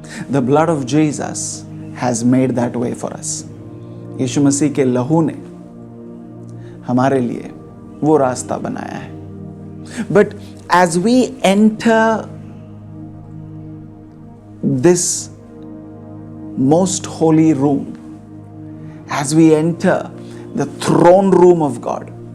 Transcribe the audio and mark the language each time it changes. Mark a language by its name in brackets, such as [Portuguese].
[English] The blood of Jesus has made that way for us. [Hindi] यीशु मसीह के लहू ने हमारे लिए वो रास्ता बनाया है. [English] But as we enter this most holy room, as we enter the throne room of God,